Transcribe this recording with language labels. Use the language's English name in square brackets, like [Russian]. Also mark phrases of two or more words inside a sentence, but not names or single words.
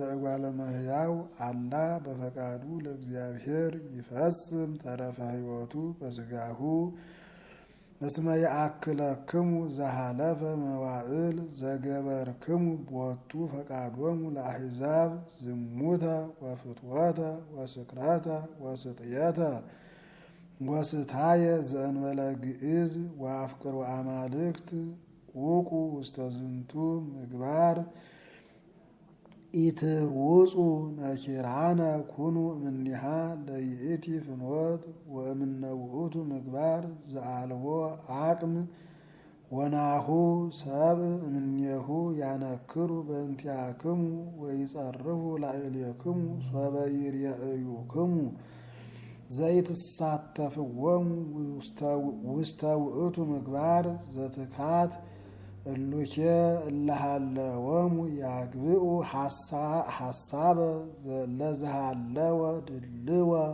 [Geez] እጓለ እመሕያው አላ በፈቃዱ ለእግዚአብሔር ይፈጽም ተረፈ ሕይወቱ በሥጋሁ እስመ ያአክለክሙ ዘሃለፈ መዋዕል ዘገበርክሙ ቦቱ ፈቃዶሙ ለአሕዛብ ዝሙተ ወፍትወተ ወስክረተ ወስጥየተ ወስታየ ዘእንበለ ግዕዝ ወአፍቅሮ አማልክት ውቁ ውስተ ዝንቱ ምግባር ኢትሩጹ ነኪራነ ኩኑ እምኔሃ ለይእቲ ፍኖት ወእምነ ውእቱ ምግባር ዘአልቦ አቅም ወናሁ ሰብእ እምኔሁ ያነክሩ በእንቲአክሙ ወይጸርፉ ላዕሌክሙ ሶበ ይርአዩክሙ ዘይትሳተፍዎሙ ውስተ ውእቱ ምግባር ዘትካት እሉኬ እለሃለወሙ ያግብኡ ሐሳበ ለዝሃለወ ድልወ